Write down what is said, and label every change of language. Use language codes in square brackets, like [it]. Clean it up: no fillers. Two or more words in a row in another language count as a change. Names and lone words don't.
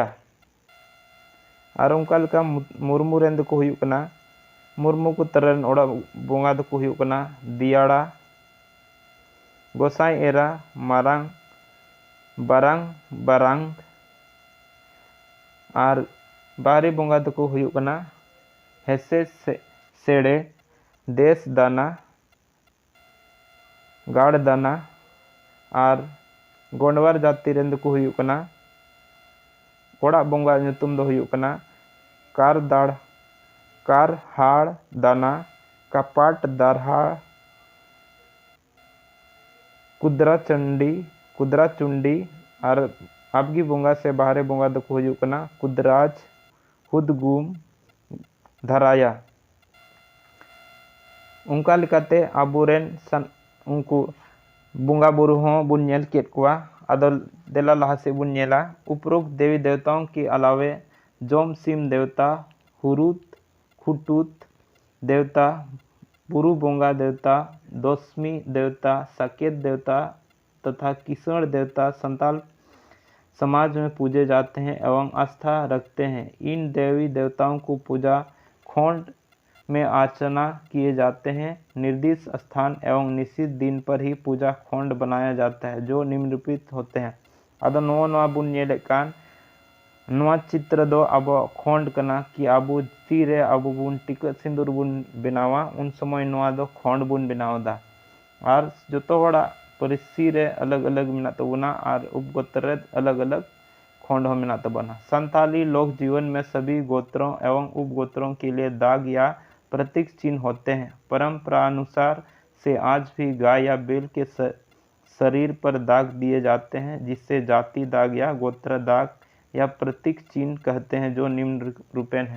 [sat] और उनका लेका मुर्मू रेन दो हुयुग कना मुर्मू को तरन ओड़ा बंगा दो हुयुग कना दियाड़ा, गोसाई एरा, मारांग, बारांग। और बाहरी बंगा दो हुयुग कना हेसे सेड़े, देश दाना, गाड़ दाना। और गोंडवार जाति रेन दो हुयुग कना ओड़ा बंगा nyutum दो हुयुग कना कारहाड़ दाना, कपाट, दरहा, कुदराचुंडी। और आबगी बंगा से बाहरे बंगा दो हुयुग कना कुदराज, हुदगुम, धराया। उनका लिकाते आबुरेन उनको बंगा बुरु हों बुन नेल केद कुआ। आदो देला लहा से बुन नेला [hi] उपरोक्त देवी देवताओं के अलावे जोम सिम देवता, हुरुत खुटुत देवता, बुरु बोंगा देवता, दोस्मी देवता, साकेत देवता तथा किसण देवता संताल समाज में पूजे जाते हैं एवं आस्था रखते हैं। इन देवी देवताओं को पूजा खोंड में अर्चना किए जाते हैं। निर्दिष्ट स्थान एवं निश्चित दिन पर ही पूजा खोंड बनाया जाता है जो निम्नलिखित होते हैं। [sat] आदो नवा बुन नेलेकान नवा चित्र दो अब खोंड कना कि आबू तीरे आबू बुन टिकट सिंदूर बुन बनावा उन समय नवा दो खोंड बुन बनावदा। और जोतो होड़ा परिसी रे अलग अलग मिना तबना और उपगोत्र अलग अलग खोंड हो मिना तबना। [hi] संताली लोक जीवन में सभी गोत्रों एवं उपगोत्रों के लिए दाग या प्रतीक चिन्ह होते हैं। परंपरा अनुसार से आज भी गाय या बैल के शरीर पर दाग दिए जाते हैं जिससे जाति दाग या गोत्र दाग या प्रतीक चिन्ह कहते हैं जो निम्न रूपेण है।